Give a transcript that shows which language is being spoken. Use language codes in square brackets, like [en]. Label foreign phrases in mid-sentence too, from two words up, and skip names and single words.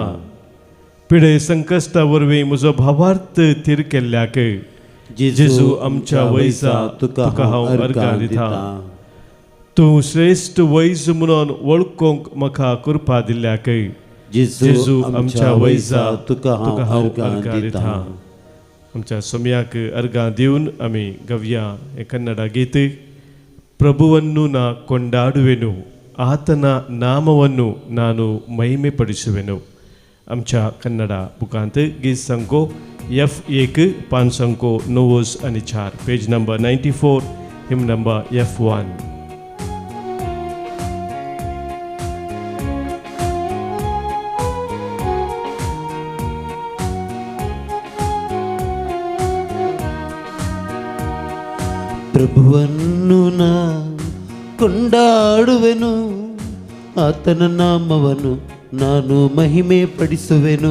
[kok] पिडे संकश्टा वरवीं म्हजो भावार्थ थीर केल्ल्याक जेजू आमच्या वैजा तुका हांव अर्गां दितां. तूं श्रेश्ठ वैज म्हणून वळखूंक म्हाका कृपा दिल्ल्याक जेजू आमच्या वैजा तुका हांव अर्गां दितां. आमच्या सोम्याक अर्गां दिवन आमी गवया हे कन्नಡ गीत. [kn] ಪ್ರಭುವನ್ನು ನಾ ಕೊಂಡಾಡುವೆನು, ಆತನ ನಾಮವನ್ನು ನಾನು ಮಹಿಮೆ ಪಡಿಸುವೆನು. [kok] आमच्या कन्नಡ बुकांत गीत संको F1 5 9 आणि 4 [en] page number [kok] 94 [en] hymn number [kok] F1. [kn] ಪ್ರಭುವನ್ನು ನಾ ಕೊಂಡಾಡುವೆನು, ಆತನ ನಾಮವನ್ನು ನಾನು ಮಹಿಮೆ ಪಡಿಸುವೆನು.